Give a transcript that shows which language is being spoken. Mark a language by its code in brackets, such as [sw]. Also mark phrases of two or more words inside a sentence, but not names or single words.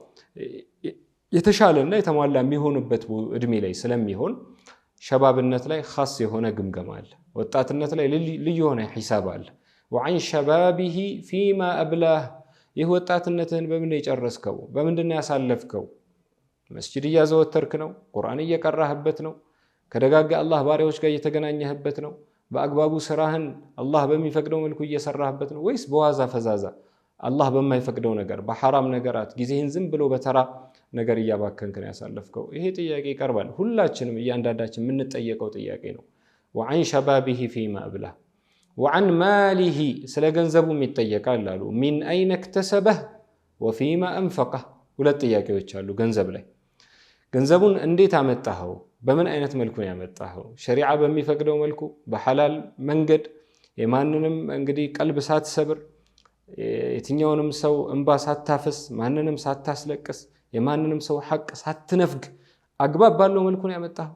[am] የተሻለና የተሟላ የሚሆንበት እድሜ ላይ ስለሚሆን ሸባብነት ላይ ኻስ የሆነ ግምገማ አለ። ወጣትነት ላይ ልዩ የሆነ ሂሳብ አለ። [ar] وعن شبابه فيما أبلاه [am] ይህ ወጣትነትህን በምን የጨረስከው? በምንድን ነው ያሳለፍከው? መስጂድ እያዘወተርክ ነው? ቁርአን እየቀራህበት ነው? ከደጋጋ አላህ ባሪያዎች ጋር እየተገናኘህበት ነው? በአግባቡ ስራህን አላህ በሚፈቅደው መልኩ እየሰራህበት ነው ወይስ በዋዛ ፈዛዛ አላህ በማይፈቅደው ነገር በሐራም ነገራት ጊዜህን ዝም ብሎ በተራ ነገር እያባከንክ ነው ያሳለፍከው? ይሄ ጥያቄ ይቀርባል። ሁላችንም እያንዳንዳችን የምንጠየቀው ጥያቄ ነው። [ar] وعن شبابه فيما أبلاه وعن ماله [am] ስለ ገንዘቡም ይጠየቃል አሉ። [ar] من أين اكتسبه وفيما أنفقه [am] ሁለት ጥያቄዎች አሉ ገንዘብ ላይ። ገንዘቡን እንዴት አመጣኸው? በምን አይነት መልኩ ነው ያመጣኸው? ሸሪዓ በሚፈቅደው መልኩ በሐላል መንገድ የማንንም እንግዲህ ቀልብ ሳትሰብር የትኛውንም ሰው እንባ ሳታፈስ ማንንም ሳታስለቅስ የማንንም ሰው ሐቅ ሳትነፍግ አግባብ ባለው መልኩ ነው ያመጣኸው?